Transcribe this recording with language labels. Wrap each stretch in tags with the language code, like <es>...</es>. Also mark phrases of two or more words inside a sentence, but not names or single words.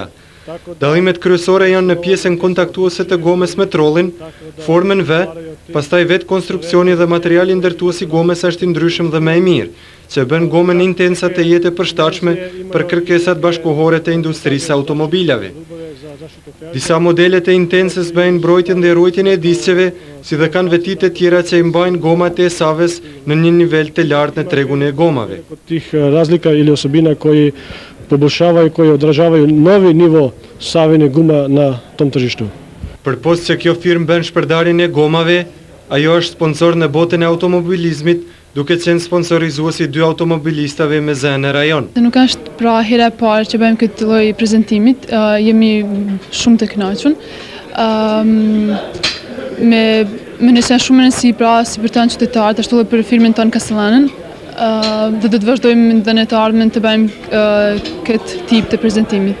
<sq>Dallimet kryesore janë në pjesën kontaktuese të gomës me trollin, formën V, pastaj vetë konstruksioni dhe materiali ndërtues i gomës është i ndryshëm dhe më i mirë, që bën gomën Intensa të jetë e përshtatshme për kërkesat bashkëkohore të industrisë automobilave. Disa modelet e Intensës bëjnë mbrojtjen dhe ruajtjen e disqeve, si dhe kanë veti të tjera që i mbajnë gomat e Savës në një nivel të lartë në tregun e gomave.</sq> <sr>Tih razlika ili osobina koji poboljšavaju, koji odražavaju novi nivo Savine guma na tom tržištu.</sr> <sq>Përpos që kjo firmë bën shpërndarjen e gomave, ajo është sponsor në botën e automobilizmit, duke qenë sponsorizuesi 2 automobilistave me zë në rajon. Nuk është pra hera e parë që bëjmë këtë lloj prezantimit, jemi shumë të kënaqur. Me nëse shumë rëndësi pra si për tanë qytetarët, ashtu edhe për firmën tonë Castellanën, dhe do të vazhdojmë dhe në të ardhmen të bëjmë këtë tip të prezantimit.</sq>